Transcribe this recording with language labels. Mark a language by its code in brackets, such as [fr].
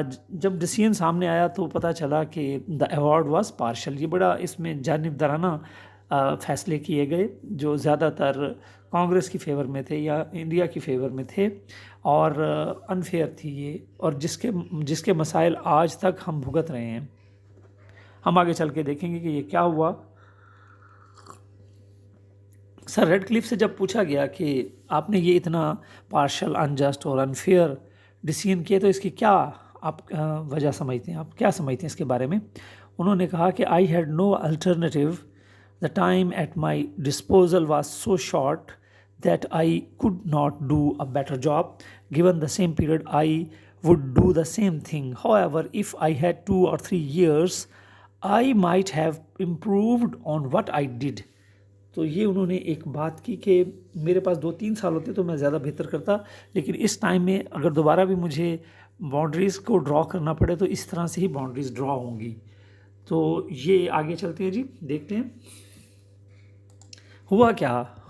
[ur] جب ڈیسیژن سامنے آیا تو پتہ چلا کہ [en] The award was partial. [ur] یہ بڑا اس میں جانبدارانہ فیصلے کیے گئے جو زیادہ تر کانگریس کی فیور میں تھے یا انڈیا کی فیور میں تھے اور انفیئر تھی یہ, اور جس کے مسائل آج تک ہم بھگت رہے ہیں. ہم آگے چل کے دیکھیں گے کہ یہ کیا ہوا. سر ریڈ کلف سے جب پوچھا گیا کہ آپ نے یہ اتنا پارشل, انجسٹ اور انفیئر ڈیسیژن کیا تو اس کی کیا آپ وجہ سمجھتے ہیں, آپ کیا سمجھتے ہیں اس کے بارے میں, انہوں نے کہا کہ [en] I had no alternative. The time at my disposal was so short that I could not do a better job. Given the same period, I would do the same thing. However, if I had 2 or 3 years, I might have improved on what I did. [ur] تو یہ انہوں نے ایک بات کی کہ میرے پاس 2-3 سال ہوتے تو میں زیادہ بہتر کرتا, لیکن اس ٹائم میں اگر دوبارہ بھی مجھے باؤنڈریز کو ڈرا کرنا پڑے تو اس طرح سے ہی باؤنڈریز ڈرا ہوں گی. تو یہ آگے چلتے ہیں جی, دیکھتے ہیں ہوا کیا.